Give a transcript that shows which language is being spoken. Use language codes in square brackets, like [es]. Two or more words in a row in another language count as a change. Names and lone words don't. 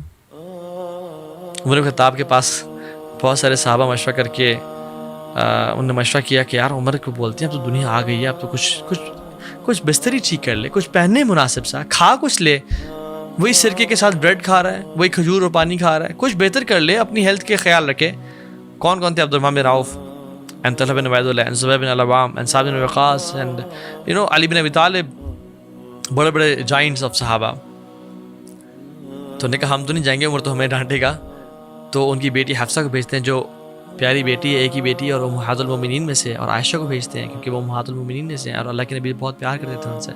[ur] عمر بن خطاب کے پاس بہت سارے صحابہ مشورہ کر کے انہوں نے مشورہ کیا کہ یار عمر کو بولتے ہیں اب تو دنیا آ گئی ہے، اب تو کچھ بستری ٹھیک کر لے، کچھ پہننے مناسب سا، کھا کچھ لے، وہی سرکے کے ساتھ بریڈ کھا رہا ہے، وہی کھجور اور پانی کھا رہا ہے، کچھ بہتر کر لے، اپنی ہیلتھ کے خیال رکھے. کون تھے؟ عبد الرحمن بن عوف and Talha bin Ubaidullah and Zubayr bin al-Awwam and Sa'd bin Waqqas and Ali bin Abi Talib، بڑے بڑے [en] giants of [ur] صحابہ. تو نے کہا ہم تو نہیں جائیں گے، عمر تو ہمیں ڈانٹے گا. تو ان کی بیٹی حفصہ کو بھیجتے ہیں، جو پیاری بیٹی ہے، ایک ہی بیٹی ہے اور وہ امہات المومنین میں سے، اور عائشہ کو بھیجتے ہیں کیونکہ وہ امہات المومنین میں سے ہیں اور اللہ کے نبی بہت پیار کرتے تھے ان سے.